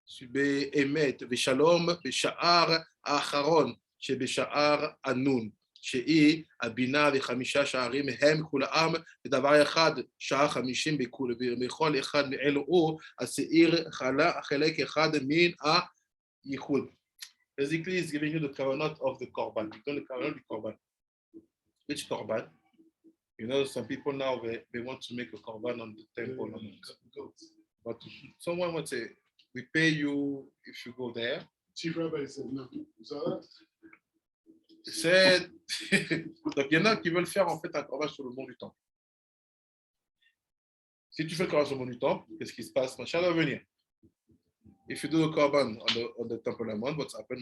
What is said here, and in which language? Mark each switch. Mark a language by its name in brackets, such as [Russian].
[Hebrew] באמת ושלום בשער האחרון שבשער הנון שהיא הבינה וחמישה שערים הם כולם בדבר אחד שעה 50 בכל אחד מאלו הוא השעיר חלק אחד מן הייחוד. [English] Basically, he's giving you the covenant of the korban. You know the covenant of the korban. Which korban? You know, some people now, they want to make a korban on the temple. But someone would say, we pay you if you go there. Chief Rabbi said no. So [French] C'est... Donc, il y en a qui veulent faire en fait un korban sur le mont du temple. Si tu fais le korban sur le mont du temple, qu'est-ce qui se passe? Mashiach va venir. [English] If you do the korban on the temple mount, what's happened?